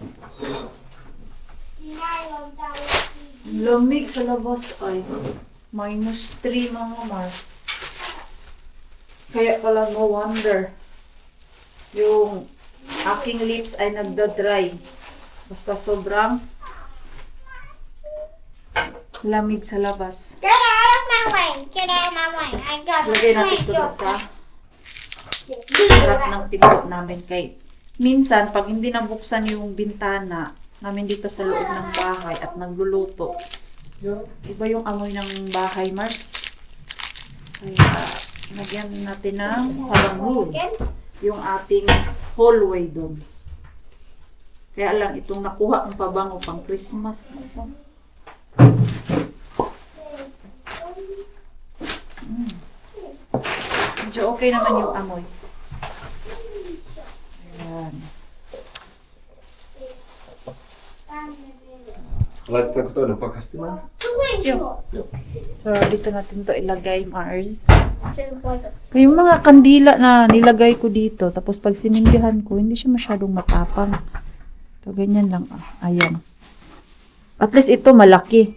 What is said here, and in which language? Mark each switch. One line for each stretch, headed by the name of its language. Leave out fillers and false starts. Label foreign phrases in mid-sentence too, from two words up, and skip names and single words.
Filipino: Lamig sa labas ay -3 mga Mars. Kaya pala
English: no wonder
Filipino: yung aking lips ay nagda-dry. Basta sobrang lamig sa labas.
English: Get out of my way. Get out of my way. I got
Filipino: Lagay natin ito doon sa harap ng pinto namin kay minsan pag hindi nabuksan yung bintana namin dito sa loob ng bahay at nagluluto, iba yung amoy ng bahay, Mars. Kaya lagyan natin ng pabango yung ating hallway doon. Kaya lang itong nakuha ang pabango pang Christmas. Medyo okay naman yung amoy. Ayan.
Finnish: Laitetaanko toinen pakasti man? Yo.
Filipino: So, dito natin to ilagay, Mars. Yung mga kandila na nilagay ko dito, tapos pag sinindihan ko, hindi siya masyadong matapang. So, ganyan lang. Ayan.
English: At least
Filipino: ito malaki.